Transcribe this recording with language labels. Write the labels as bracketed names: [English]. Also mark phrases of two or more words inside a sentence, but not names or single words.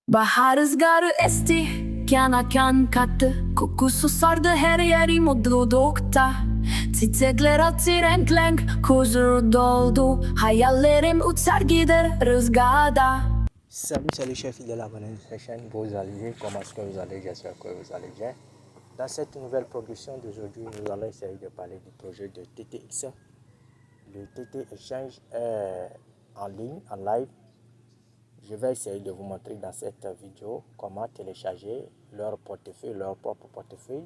[Turkish] Bahar rüzgarı esti, kana kan kattı. Kokusu sardı her yeri mutlulukta. Çiçekler açtı renk renk, huzur doldu. Hayallerim uçar gider rüzgarda. [French] Salut chers fidèles abonnés de cette chaîne, vous allez bien? Comment est-ce que vous allez? J'espère que vous allez bien. Dans cette nouvelle production d'aujourd'hui, nous allons essayer de parler du projet de TTX. Le TT Exchange est en ligne, en live. Je vais essayer de vous montrer dans cette vidéo comment télécharger leur portefeuille, leur propre portefeuille.